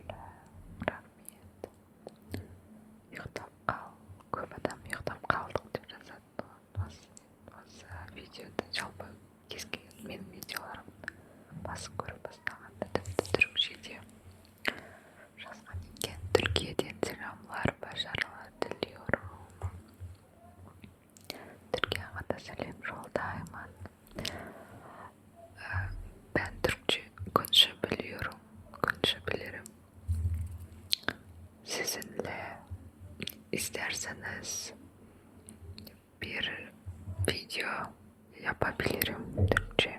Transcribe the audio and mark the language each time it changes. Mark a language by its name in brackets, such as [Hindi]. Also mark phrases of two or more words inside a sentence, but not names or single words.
[Kazakh] Рахмет. Ұйықтап қал. Көп адам ұйықтап қалдық деп жазады. Осы видеода жалпы кез келген менің видеоларым басып көріп бастағанда тіпті түрікшеде жазған екен. [Turkish] Түркияден selamlar, başarılar diliyorum. Türkiye'ye da selam жолдаймын. Ben Türkçe konuşabiliyorum. Konuşabilirim. Sizinle isterseniz bir video yapabilirim Türkçe.